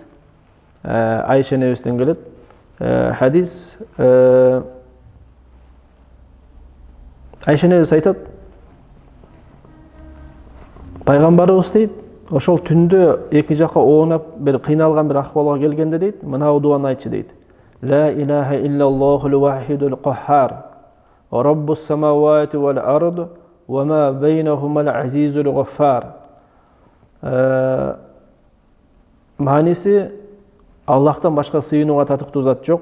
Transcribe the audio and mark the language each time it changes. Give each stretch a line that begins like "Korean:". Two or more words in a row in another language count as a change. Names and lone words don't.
Kyrgyz: Айша энебизден келет хадис. Айша энебиз айтат, пайгамбарыбыз дейт, ошол түндө эки жакка оонап бир кыйналган бир акыбалга келгенде дейт, мына дуаны айтчы дейт.
Arabic: لا إله إلا الله الواحد القهار, رب السماوات والأرض وما بينهما العزيز الغفار.
Kyrgyz: Манisi Аллахтан башка сыйынууга татыктуу зат жок.